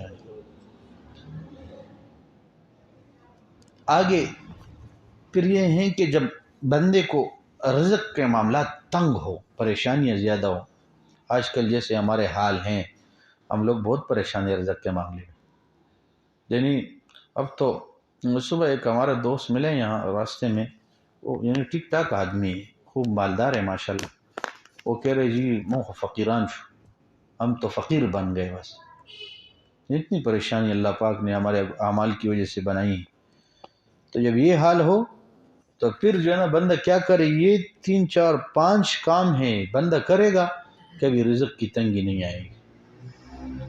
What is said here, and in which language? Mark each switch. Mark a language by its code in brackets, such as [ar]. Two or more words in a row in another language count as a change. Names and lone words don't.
[ur] آگے پھر یہ ہیں کہ جب بندے کو رزق کے معاملات تنگ ہو، پریشانیاں زیادہ ہو، آج کل جیسے ہمارے حال ہیں، ہم لوگ بہت پریشان ہیں رزق کے معاملے میں۔ یعنی اب تو صبح ایک ہمارے دوست ملے یہاں راستے میں، وہ یعنی ٹھیک ٹھاک آدمی ہے، خوب مالدار ہے ماشاءاللہ، وہ کہہ رہے جی [ps] مو فقیران شو، [ur] ہم تو فقیر بن گئے، بس اتنی پریشانی اللہ پاک نے ہمارے اعمال کی وجہ سے بنائی ہے۔ تو جب یہ حال ہو تو پھر جو ہے نا بندہ کیا کرے، یہ 3 4 5 کام ہیں بندہ کرے گا کبھی رزق کی تنگی نہیں آئے گی۔